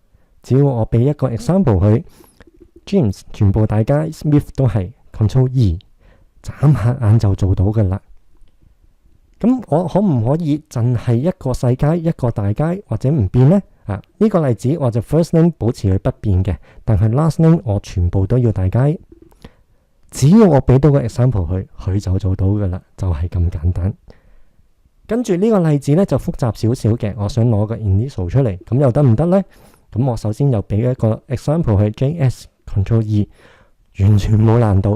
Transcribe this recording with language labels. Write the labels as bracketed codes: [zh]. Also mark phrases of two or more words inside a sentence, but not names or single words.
[yue] 只要我俾一個 example 去。James 全部大街 ，Smith 都係 Ctrl E， 眨下眼就做到噶啦。咁我可唔可以淨係一個細街一個大街，或者唔變呢？呢個例子我就 [en] first name [yue] 保持佢不變嘅，但係 [en] last name [yue] 我全部都要大街。只要我俾到個 example 佢就做到噶啦，就係咁簡單。跟住呢個例子呢，就複雜少少嘅，我想攞個 initial 出嚟，咁又得唔得呢？咁我首先又俾一個 example 去 JS。Ctrl E， 完全冇難度。